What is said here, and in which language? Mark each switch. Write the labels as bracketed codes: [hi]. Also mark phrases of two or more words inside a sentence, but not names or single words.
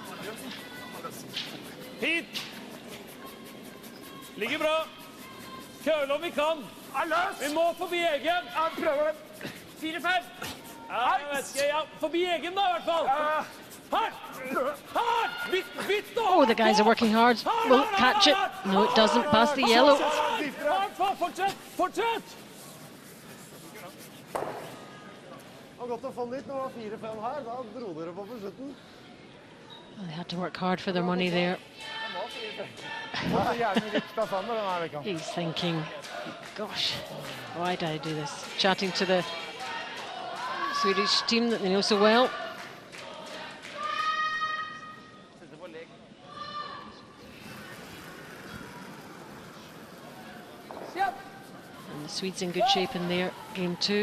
[no] Hit. Ligger bra. Køle om vi kan. Vi må forbi egen. Ja, prøver det. 4-5. Ja, jeg vet ikke. Ja, forbi egen da, i hvert fall. Hardt! Hardt! Bytt nå! [en] Oh, the guys are working hard. Will it catch it? No, it doesn't. Pass the yellow. [no] Hardt, fortsett! Fortsett! Det var godt å få den dit. Når det var 4-5 her, da dro dere på slutten. [en] Well, they had to work hard for their money there. He's thinking, gosh, why did I do this? Chatting to the Swedish team that they know so well. And the Swedes in good shape in their game too.